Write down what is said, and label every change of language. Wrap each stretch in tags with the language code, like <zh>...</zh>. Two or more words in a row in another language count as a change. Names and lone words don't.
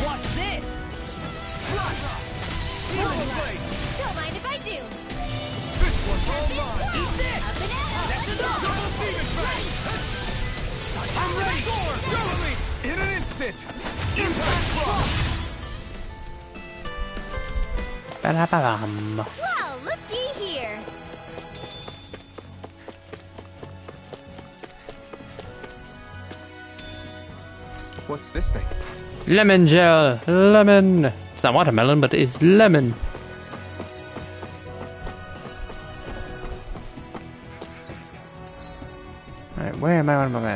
<en>Watch this! Swallow blade. Don't mind if I do. This one's all mine. Eat this. Up and out. That's enough! Double demon fang. I'm ready. Totally. In an instant. Impact block. Ba-da-ba-dum. Well, looky here. What's this thing? Lemon gel, lemon. It's not watermelon, but it's lemon. Alright, where am I on my map?</en>